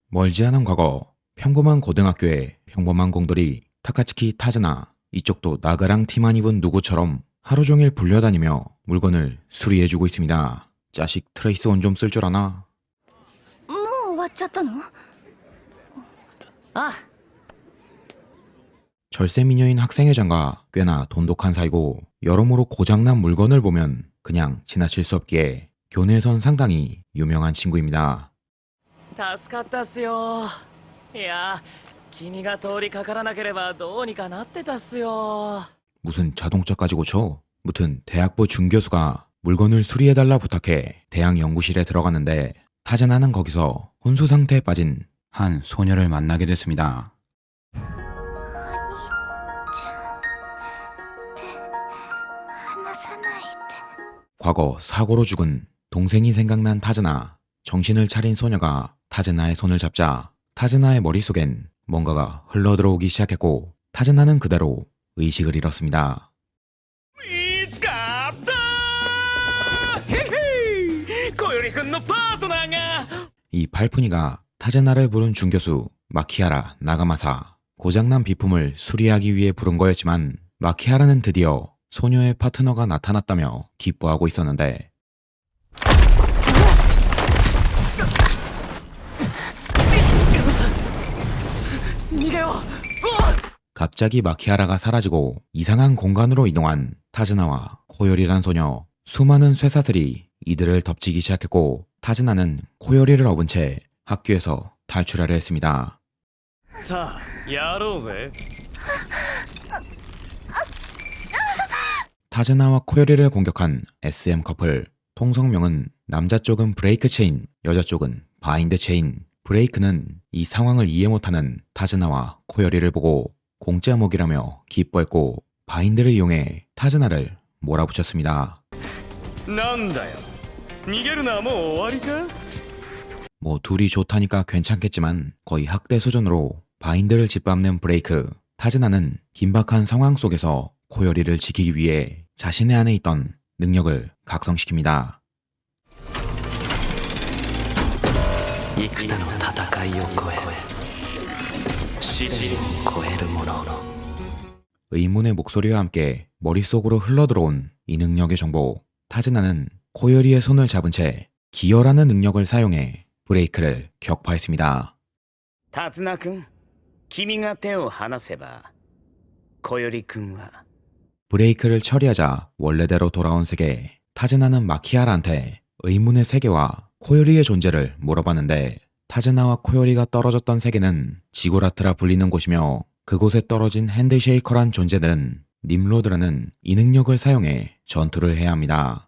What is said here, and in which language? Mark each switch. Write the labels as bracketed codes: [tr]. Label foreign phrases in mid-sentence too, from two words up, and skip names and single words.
[ko] 멀지 않은 과거 평범한 고등학교의 평범한 공돌이 타카츠키 타즈나, 이쪽도 나가랑 티만 입은 누구처럼 하루 종일 불려다니며 물건을 수리해주고 있습니다. 자식 트레이스 원 좀 쓸 줄 아나? [ja] もう終わっちゃったの？あ [ko] 절세 미녀인 학생회장과 꽤나 돈독한 사이고 여러모로 고장난 물건을 보면 그냥 지나칠 수 없기에 교내에선 상당히 유명한 친구입니다. [ja] 助かったっすよ。いや君が通りかからなければどうにかなってたっすよ。 [ko] 무슨 자동차까지 고쳐? 무튼 대학부 준교수가 물건을 수리해달라 부탁해 대학 연구실에 들어갔는데 타즈나는 거기서 혼수 상태에 빠진 한 소녀를 만나게 됐습니다. [ja] お兄ちゃんって話さないで。 [ko] 과거 사고로 죽은 동생이 생각난 타즈나. 정신을 차린 소녀가 타즈나의 손을 잡자 타즈나의 머릿속엔 뭔가가 흘러들어오기 시작했고 타즈나는 그대로 의식을 잃었습니다. [ja] 見つかったへへ小よりくんのパートナーが [ko] 이 팔푼이가 타즈나를 부른 중교수 마키하라 나가마사. 고장난 비품을 수리하기 위해 부른 거였지만 마키하라는 드디어 소녀의 파트너가 나타났다며 기뻐하고 있었는데 갑자기 마키하라가 사라지고 이상한 공간으로 이동한 타즈나와 코요리란 소녀. 수많은 쇠사슬이 이들을 덮치기 시작했고 타즈나는 코요리를 업은 채 학교에서 탈출하려 했습니다. [ja] さあやろうぜ。 [ko] 타즈나와 코요리를 공격한 SM 커플. 통성명은 남자 쪽은 브레이크 체인, 여자 쪽은 바인드 체인. 브레이크는 이 상황을 이해 못하는 타즈나와 코요리를 보고 공짜목이라며 기뻐했고 바인드를 이용해 타즈나를 몰아붙였습니다. [ja] なんだよ逃げるのはもう終わりか。 [ko] 뭐 둘이 좋다니까 괜찮겠지만 거의 학대 수준으로 바인드를 짓밟는 브레이크. 타즈나는 긴박한 상황 속에서 코요리를 지키기 위해 자신의 안에 있던 능력을 각성시킵니다. [ja] 幾多の戦いを超え試練を超えるもの [ko] 의문의 목소리와 함께 머릿속으로 흘러들어온 이 능력의 정보. 타즈나는 코요리의 손을 잡은 채 기어라는 능력을 사용해 브레이크를 격파했습니다. [ja] タツナ君君が手を離せば小より君は [ko] 브레이크를 처리하자 원래대로 돌아온 세계. 타즈나는 마키하라한테 의문의 세계와 코요리의 존재를 물어봤는데 타즈나와 코요리가 떨어졌던 세계는 지구라트라 불리는 곳이며 그곳에 떨어진 핸드쉐이커란 존재들은 님로드라는 이 능력을 사용해 전투를 해야 합니다.